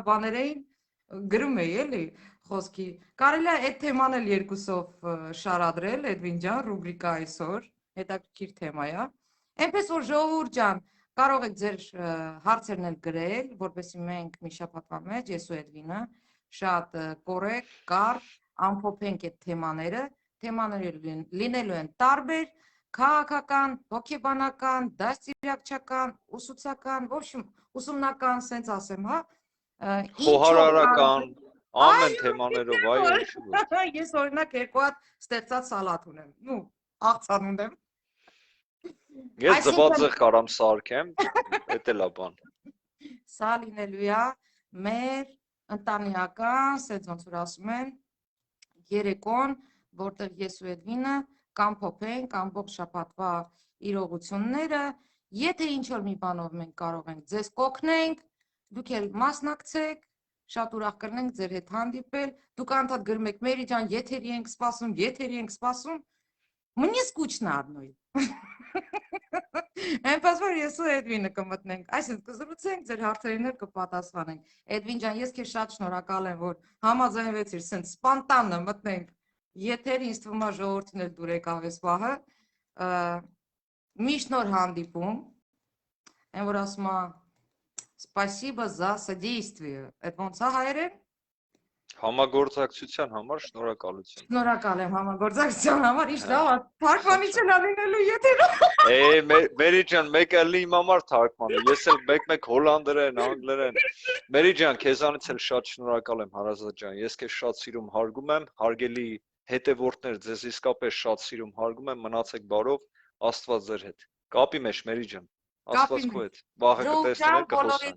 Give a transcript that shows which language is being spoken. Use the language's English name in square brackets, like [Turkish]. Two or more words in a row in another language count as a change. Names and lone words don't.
[Armenian] բաներ էին, գրում էի էլի խոսքի։ Կարելի է այդ թեման էլ երկուսով շարադրել, Էդվին ջան, ռուբրիկա այսօր, հետաքրքիր թեմա է։ Այնպես որ ժողովուրդ ջան, կարող եք ձեր հարցերն էլ գրել, որպեսզի մենք մի շաբաթվա մեջ ես ու Էդվինը շատ կորեկտ, կարճ ամփոփենք այդ թեմաները, թեմաները լինելու են տարբեր, քաղաքական, հոգեբանական, դաստիարակչական, ուսուցական, [Russian] в общем, [Armenian] ուսումնական, սենց ասեմ, հա, խոհարարական, ամեն թեմաներով, այո, ինչու՞ ոչ։ Ես օրինակ երկու հատ ստեղծած սալատ ունեմ, նու, աղցան ունեմ։ Ես ձվածեղ կարամ սարքեմ, էդ էլ է բան։ Սա լինելու է մեր ընտանեկան, սենց ոնց որ ասում են, երեկոն, որտեղ ես ու Էդվինը կամփոփենք ամբողջ շաբաթվա իրողությունները, եթե ինչ-որ մի բանով մենք կարող ենք ձեզ կօգնենք, դուք էլ մասնակցեք, շատ ուրախ կլինենք ձեր հետ հանդիպել, դուք անդադ գրում եք Մերի ջան, եթերի ենք սպասում, [Russian] мне скучно одной։ [Armenian] Այնպես որ ես ու Էդվինը կմտնենք, այսինքն կզրուցենք, ձեր հարցերին էլ կպատասխանենք։ Էդվին ջան, ես քեզ շատ շնորհակալ եմ, որ համաձայնվեցիր սենց սպանտանը մտնենք եթեր, ինձ թվում է ժողովրդին էլ դուր եկավ այս պահը։ Միշտ նոր հանդիպում, այն որ ասում է [Russian] Спасибо за содействие։ [Armenian] Այդ ոնց է հայերեն։ Համագործակցության համար շնորհակալություն։ Շնորհակալ եմ համագործակցության համար, ինչ լավ է, թարգմանիչն լինելու եթերում։ Մերի ջան, մեկը լի իմ համար թարգմանի, ես էլ մեկ հոլանդերեն, անգլերեն։ Մերի ջան, քեզանից էլ շատ շնորհակալ եմ, հարազատ ջան։ Ես քեզ շատ սիրում հարգում եմ, հարգելի հետևորդներ, ձեզ իսկապես շատ սիրում հարգում եմ, մնացեք բարով, Աստված ձեր հետ։ Կապի մեջ, Մերի ջան։ Աստված քո հետ։ Վաղը կտեսնենք, կխոսենք։